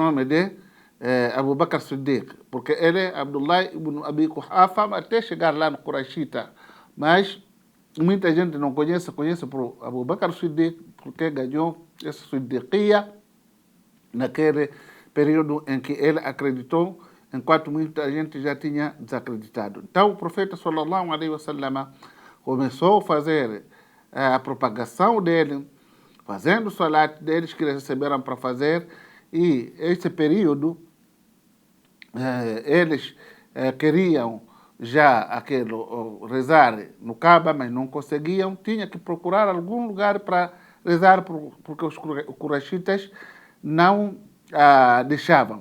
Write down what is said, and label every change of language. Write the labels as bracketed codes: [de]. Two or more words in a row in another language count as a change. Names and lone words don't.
[pt] nome de Abu Bakr Siddiq, porque ele é Abdullah ibn Abi Quhafa até chegar lá no Qurayshita, mas muita gente não conhece por Abu Bakr Siddiq, porque ganhou essa Siddiqia naquele período em que ele acreditou, enquanto muita gente já tinha desacreditado. Então o profeta [ar] صلى الله عليه وسلم [pt] começou a fazer a propagação dele, fazendo o salat deles que eles receberam para fazer, e esse período eles queriam já rezar no Kaaba, mas não conseguiam, tinha que procurar algum lugar para rezar, porque os quraishitas não deixavam.